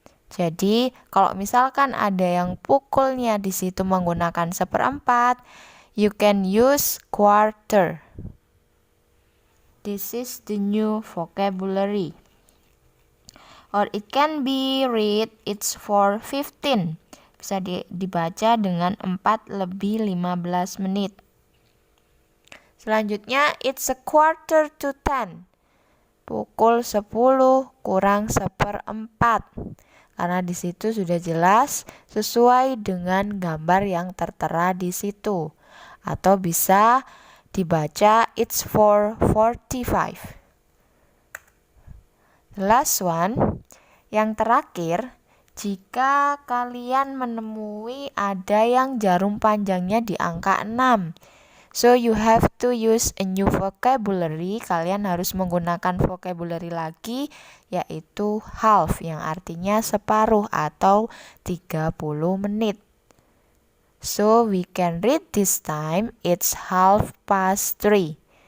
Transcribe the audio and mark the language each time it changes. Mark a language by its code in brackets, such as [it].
[id] Jadi kalau misalkan ada yang pukulnya di situ menggunakan 1/4, [en] you can use quarter. This is the new vocabulary. Or it can be read, it's 4:15. [id] Bisa dibaca dengan 4 lebih 15 menit. Selanjutnya, [en] it's 9:45. [id] Pukul 10 kurang 1/4. Karena di situ sudah jelas sesuai dengan gambar yang tertera di situ. Atau bisa dibaca, [en] it's 4:45. Last one, [id] yang terakhir, jika kalian menemui ada yang jarum panjangnya di angka 6, [en] so you have to use a new vocabulary. [id] Kalian harus menggunakan vocabulary lagi, yaitu half, yang artinya separuh atau 30 menit. [en] So we can read this time, it's 3:30.